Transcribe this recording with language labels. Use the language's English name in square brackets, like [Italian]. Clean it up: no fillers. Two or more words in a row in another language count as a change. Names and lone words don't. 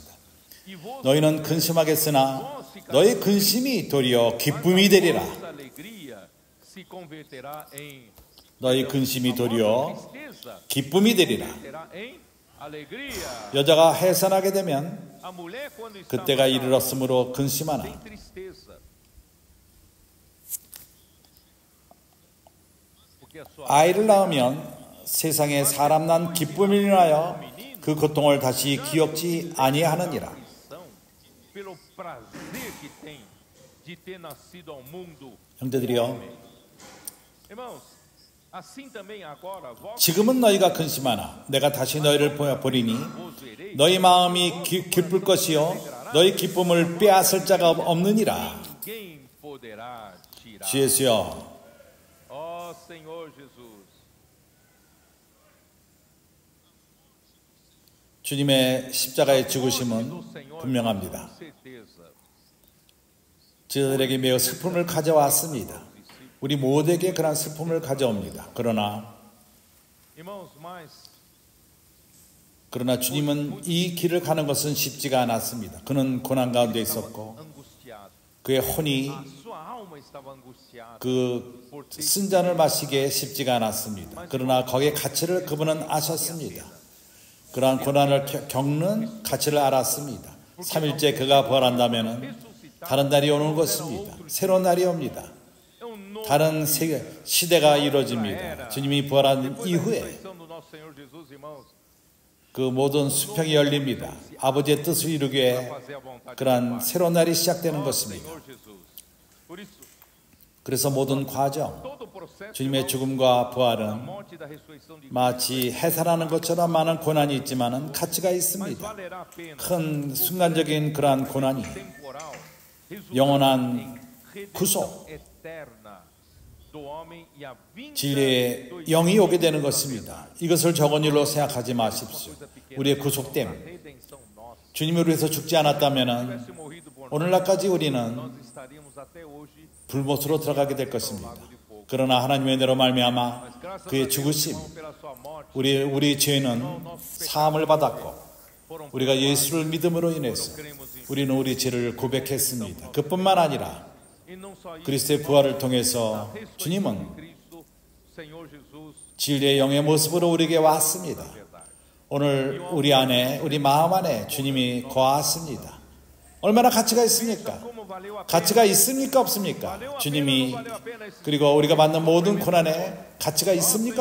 [Portuguese] e vos [Korean] 너희는 근심하겠으나 너희 근심이 도리어 기쁨이 되리라. [Portuguese] vossa alegria se converterá em [Korean] 너희 근심이 도리어 tristeza, 기쁨이 되리라. [Portuguese] será em alegria. [Korean] 여자가 해산하게 되면 [Portuguese] A mulher quando está [Korean] 그때가 이르렀으므로 근심하나 [Portuguese] tem tristeza. Porque a sua [Korean] 아이를 낳으면 세상에 사람 난 기쁨을 인하여 그 고통을 다시 기억지 아니하느니라. [Portuguese] aflição pelo prazer que tem de ter nascido ao mundo. [Korean] 형제들이여, [Portuguese] Irmãos, assim também agora vós [Korean] 지금은 너희가 근심하나 내가 다시 너희를 보리니 [Portuguese] vos vereis, [Korean] 너희 마음이 기쁠 것이요 너희 기쁨을 빼앗을 자가 없느니라. [Portuguese] ninguém poderá tirar. [Korean] 주 예수여, [Portuguese] Ó Senhor Jesus, [Korean] 주님의 십자가의 죽으심은 [Portuguese] do Senhor [Korean] 분명합니다. [Portuguese] com certeza. [Korean] 저들에게 매우 슬픔을 가져왔습니다. 우리 모두에게 그런 슬픔을 가져옵니다. Irmãos, 그러나 주님은 이 길을 가는 것은 쉽지가 않았습니다. 그는 고난 가운데 있었고 angustiado. 그의 혼이 [Portuguese] Sua alma estava angustiada. [Korean] 그 쓴 잔을 마시기에 쉽지가 않았습니다. 그러나 거기에 가치를 그분은 아셨습니다. 그러한 고난을 겪는 가치를 알았습니다. 3일째 그가 부활한다면 다른 날이 오는 것입니다. 새로운 날이 옵니다. [Portuguese] É novo [Korean] 다른 시대가 이루어집니다. 주님이 부활한 이후에 [Portuguese] ressurreição do nosso Senhor Jesus, irmãos, [Korean] 그 모든 수평이 열립니다. 아버지의 뜻을 이루기 위해 [Portuguese] fazer a vontade do [Korean] 그러한 Pai. 새로운 날이 시작되는 Ó 것입니다. [Portuguese] Senhor Jesus. Por isso, [Korean] 그래서 모든 과정, [Portuguese] todo o processo [Korean] 주님의 irmãos, 죽음과 da 부활은 [Portuguese] morte e da ressurreição de Cristo, [Korean] 마치 해산하는 것처럼 많은 고난이 있지만은 가치가 mas 있습니다. [Portuguese] valerá a pena [Korean] 큰 순간적인 그러한 고난이 [Portuguese] temporal, resultando [Korean] 영원한 [Portuguese] em redenção [Korean] 구속, [Portuguese] eterna do homem e a vinda [Korean] 진리의 do 영이 오게 되는 것입니다. 이것을 적은 일로 생각하지 마십시오. 우리의 구속됨, [Portuguese] redenção nossa. [Korean] 주님을 위해서 죽지 않았다면 [Portuguese] Tivesse morrido por nós, [Korean] 오늘날까지 우리는 [Portuguese] nós estaríamos até hoje [Korean] 불못으로 들어가게 될 것입니다. 그러나 하나님의 은혜로 말미암아 [Portuguese] Mas graças a [Korean] 그의 Deus, 죽으심, [Portuguese] irmão, pela sua morte, [Korean] 우리 죄는 사함을 받았고 foram 우리가 예수를 믿음으로 인해서 [Portuguese] cremos em [Korean] 우리는 우리 죄를 고백했습니다. 그뿐만 아니라 [Portuguese] e não só isso, [Korean] 그리스도의 부활을 통해서 [Portuguese] ressurreição de [Korean] 주님은 [Portuguese] Cristo, Senhor Jesus, [Korean] 진리의 영의 모습으로 우리에게 왔습니다. verdade. 오늘 우리 안에, 우리 마음 안에 주님이 거하십니다. 얼마나 가치가 있습니까? 가치가 있습니까? 없습니까? 주님이, 그리고 우리가 받는 모든 고난에 가치가 있습니까?